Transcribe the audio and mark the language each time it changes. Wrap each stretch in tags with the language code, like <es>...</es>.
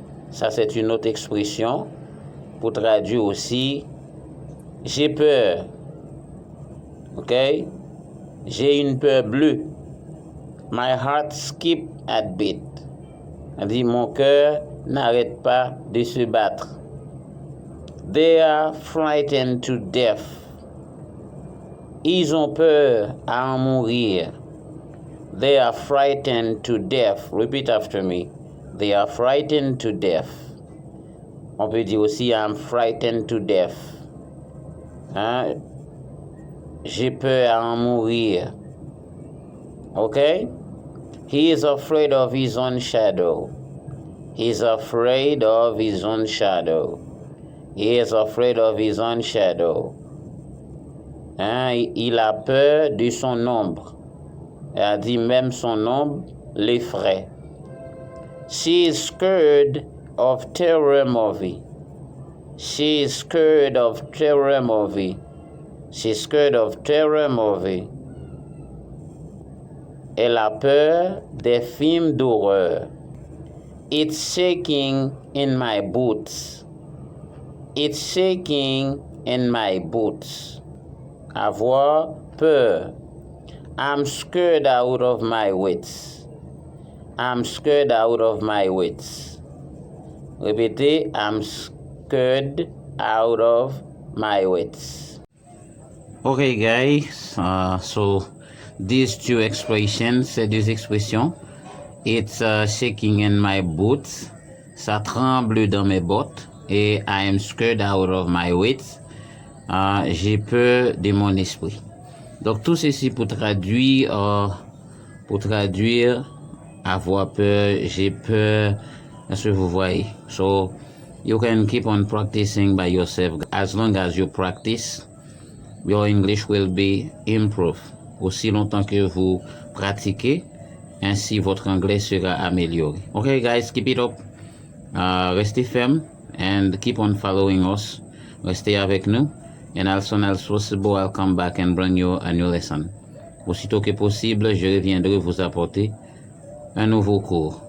<fr>Ça, c'est une autre expression pour traduire aussi j'ai peur. OK? J'ai une peur bleue.</fr> <en>My heart skip at beat.</en> <fr>On dit mon cœur n'arrête pas de se battre.</fr> <en>They are frightened to death.</en> <fr>Ils ont peur à en mourir.</fr> <en>They are frightened to death. Repeat after me. They are frightened to death.</en> <fr>On peut dire aussi</fr> <en>I'm frightened to death.</en> <fr>Hein? J'ai peur à en mourir. OK?</fr> <en>He is afraid of his own shadow. He is afraid of his own shadow. He is afraid of his own shadow.</en> <fr>Hein? Il a peur de son ombre. Elle a dit même son ombre l'effraie.</fr> <en>She is scared of terror movie. She is scared of terror movie. She's scared of terror movie.</en> <fr>Elle a peur des films d'horreur.</fr> <en>It's shaking in my boots. It's shaking in my boots.</en> <fr>Avoir peur.</fr> <en>I'm scared out of my wits. I'm scared out of my wits.</en> <fr>Répétez,</fr> <en>I'm scared out of my wits. Okay, guys. So these two expressions,</en> <fr>ces deux expressions,</fr> <en>it's shaking in my boots.</en> <fr>Ça tremble dans mes bottes.</fr> <en>Et I am scared out of my wits.</en> <fr>J'ai peur de mon esprit. Donc tout ceci pour traduire avoir peur, j'ai peur. Est-ce que vous voyez?</fr> <en>So you can keep on practicing by yourself as long as you practice. your English will be improved.</en> <fr>Aussi longtemps que vous pratiquez, ainsi votre anglais sera amélioré.</fr> <en>Okay, guys, keep it up.</en> <fr>Restez ferme</fr> <en>and keep on following us.</en> <fr>Restez avec nous.</fr> <en>And as soon as possible, I'll come back and bring you a new lesson.</en> <fr>Aussitôt que possible, je reviendrai vous apporter un nouveau cours.</fr>